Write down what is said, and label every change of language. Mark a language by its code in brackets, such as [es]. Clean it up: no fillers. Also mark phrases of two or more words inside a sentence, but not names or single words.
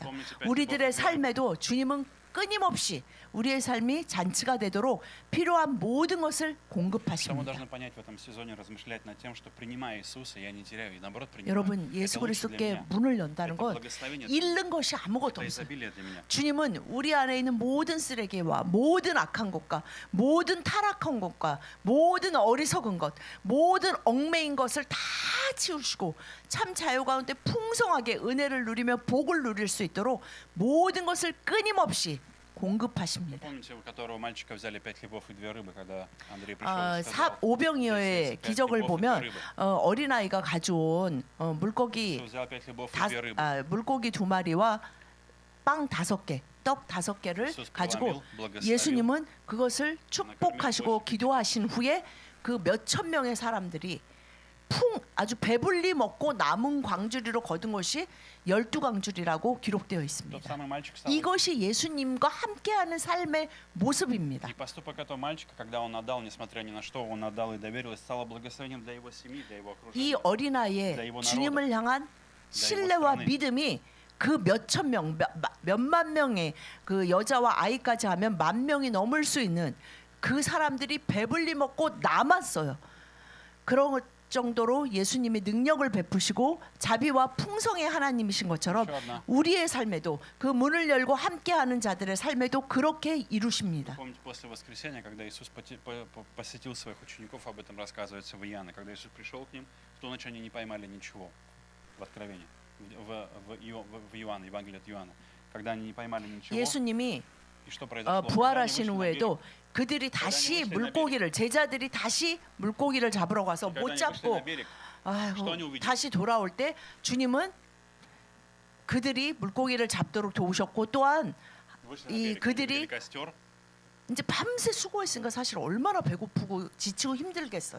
[ko] 우리들의 삶에도 주님은 끊임없이 우리의 삶이 잔치가 되도록 필요한 모든 것을 [ru] Что мы [ko] 공급하십니다. [ru] должны понять в этом сезоне, размышлять над тем, что принимая Иисуса, я не теряю, и наоборот принимаю. [ko] 여러분 [ru] Это [ko] 예수 [ru] лучше для [ko] 그리스도께 [ru] меня. [ko] 문을 연다는 [ru] Это [ko] 건 [ru] благословение, [ko] 잃는 것이 아무것도 [ru] это [ko] 없어요. [ru] изобилие для меня. [ko] 주님은 우리 안에 있는 모든 쓰레기와 모든 악한 것과 모든 타락한 것과 모든 어리석은 것, 모든 얽매인 것을 다 치우시고 참 자유 가운데 풍성하게 은혜를 누리며 복을 누릴 수 있도록 모든 것을 끊임없이 공급하십니다. [ru] Помните, у которого мальчика взяли 5 хлебов и 2 рыбы, когда Андрей пришел и сказал, [ko] 오병이어의 [ru] "Здесь есть 5 [ko] 기적을 [ru] хлебов и 2 [ko] 보면 [ru] рыбы". [ko] 어린아이가 가져온 물고기 [ru] Иисус взял 5 хлебов и 2 рыбы. [ko] 물고기 2마리와 빵 5개, 떡 5개를 [ru] Иисус [ko] 가지고 [ru] благословил. [ko] 예수님은 그것을 축복하시고 기도하신 후에 그 몇천 명의 사람들이 아주 배불리 먹고 남은 광주리로 거둔 것이 12광주리라고 기록되어 [ru] Тот [ko] 있습니다. [ru] самый мальчик стал. [ko] 이것이 예수님과 함께하는 삶의 모습입니다. [ru] И поступок этого мальчика, когда он отдал, несмотря ни на что, он отдал и доверил, и стало благословением для его семьи, для его [ko] 이 [ru] окружения. [ko] 어린아이의 주님을 향한 신뢰와 믿음이 그 몇천 명, 몇만 명의 그 여자와 아이까지 하면 10,000명이 넘을 수 있는 그 사람들이 배불리 먹고 남았어요. 그런 정도로 예수님이 능력을 베푸시고 자비와 풍성의 하나님이신 것처럼 우리의 삶에도 그 문을 열고 함께하는 자들의 삶에도 그렇게 이루십니다. [ru] Помните, после воскресения, когда Иисус посетил своих учеников, об этом рассказывается в Иоанне, когда Иисус пришел к ним, в ту ночь они не поймали ничего в Откровении, в Иоанна, Евангелие от Иоанна. Когда они не поймали ничего, [ko] 예수님이 [ru] и что произошло? [ko] 부활하신 후에도 그들이 다시 물고기를 제자들이 다시 물고기를 잡으러 가서 못 잡고 다시 돌아올 때 주님은 그들이 물고기를 잡도록 도우셨고 또한 이 그들이 이제 밤새 수고했으니까 사실 얼마나 배고프고 지치고 힘들겠어요.